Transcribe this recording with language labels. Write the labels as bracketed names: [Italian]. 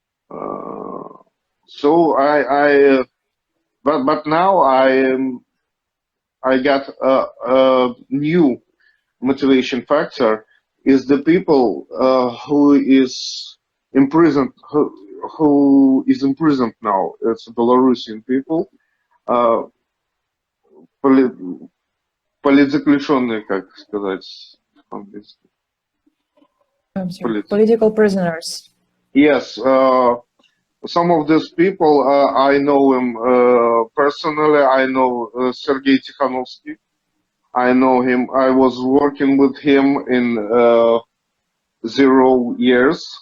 [English] Uh, so but now I got a new motivation factor is the people who is imprisoned who is imprisoned now. It's Belarusian people. [Russian] Поли- Политзаключенные, как сказать по-английски? [English] I'm sorry. Polit- Political prisoners. Yes, some of these people I know him personally. I know Sergei Tikhanovsky. I know him. I was working with him in 0 years.